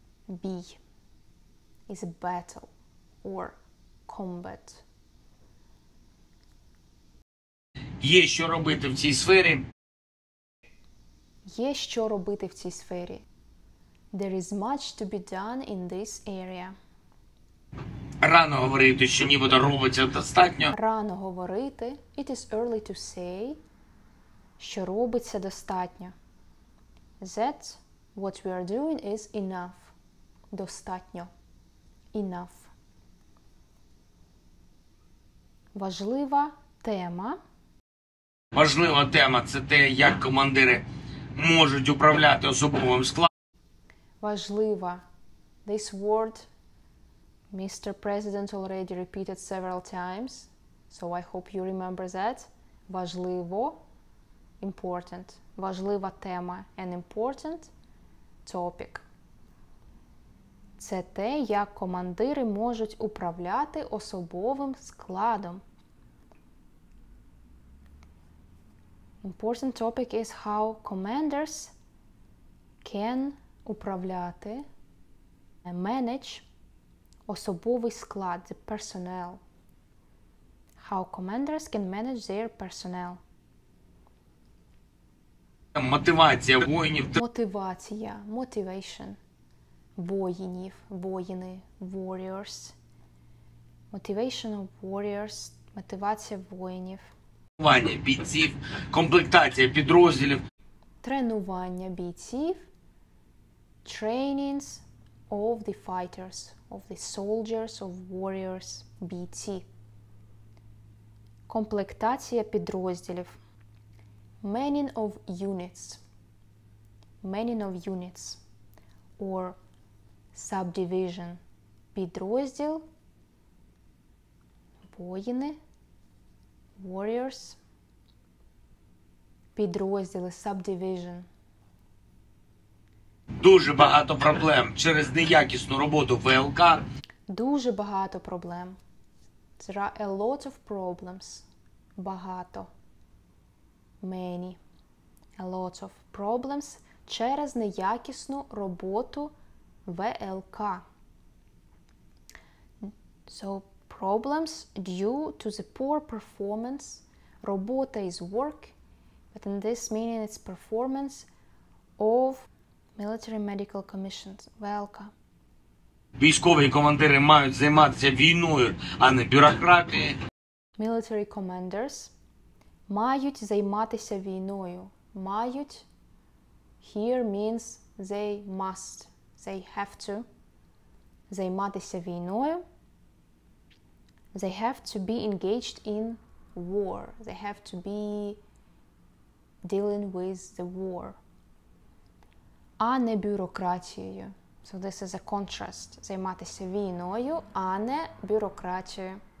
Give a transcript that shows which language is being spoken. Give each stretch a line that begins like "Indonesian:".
English: B is a battle or combat.
Ukrainian: Є що робити в цій сфері. Є що робити в цій сфері.
English: There is much to be done in this area.
Ukrainian: Рано говорити, що нібито робиться достатньо. Рано говорити,
English: it is early to say,
Ukrainian: що робиться достатньо.
English: That what we are doing is enough. Достатньо. Enough.
Ukrainian: Важлива тема. Важлива тема – це те, як командири можуть управляти особовим складом.
English: Важлива. This word Mr. President already repeated several times, so I hope you remember that.
Ukrainian: Важливо. Important. Важлива тема.
English: An important topic.
Ukrainian: Це те, як командири можуть управляти особовим складом.
English: Important topic is how commanders can управляти, manage
Ukrainian: особовий склад,
English: the personnel. How commanders can manage their personnel.
Ukrainian: Мотивація воїнів.
English: Мотивація, motivation.
Ukrainian: Воїнів, воїни, warriors.
English: Motivation of warriors,
Ukrainian: мотивація воїнів. Тренування бійців, комплектація підрозділів.
English: Тренування бійців. Trainings of the fighters, of the soldiers, of warriors, бійці.
Ukrainian: Комплектація підрозділів.
English: Manning of units. Manning of units. or subdivision.
Ukrainian: Підрозділ, воїни, warriors, підрозділи, subdivision. Дуже багато проблем через неякісну роботу ВЛК. Дуже багато проблем.
English: There are a lot of problems. Багато. Many. A lot of problems
Ukrainian: через неякісну роботу ВЛК.
English: So, problems due to the poor performance. Робота is work, but in this meaning it's performance of military medical commissions, ВЛК.
Ukrainian: Військові командири мають займатися війною, а не бюрократією.
English: Military commanders
Ukrainian: мають займатися війною.
English: Мають here means they must, they have to
Ukrainian: займатися війною.
English: They have to be engaged in war. They have to be dealing with the war.
Ukrainian: А не бюрократією.
English: So this is a contrast.
Ukrainian: Займатися війною, а не бюрократією.